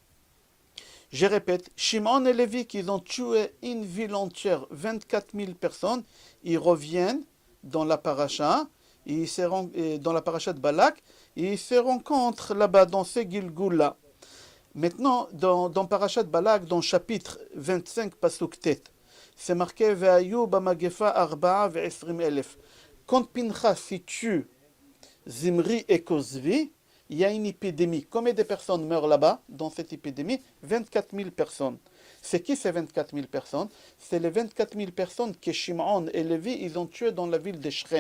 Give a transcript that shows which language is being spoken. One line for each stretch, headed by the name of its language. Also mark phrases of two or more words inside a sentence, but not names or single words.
French: Je répète, Shimon et Lévi, qui ont tué une ville entière, 24 000 personnes, ils reviennent dans la paracha, dans la paracha de Balak, et ils se rencontrent là-bas, dans ces Gilgoul-là. Maintenant, dans
Hebrew: פרשת בלק,
French: dans chapitre 25,
Hebrew: פסוק ט,
French: c'est marqué
Hebrew: ויהיו במגפה ארבעה ועשרים אלף.
French: Quand Pinchas tue Zimri et Kozvi, il y a une épidémie. Combien de personnes meurent là-bas, dans cette épidémie? 24 000 personnes. C'est qui ces 24 000 personnes? C'est les 24 000 personnes que Shimon et Lévi, ils ont tuées dans la ville de Shrem.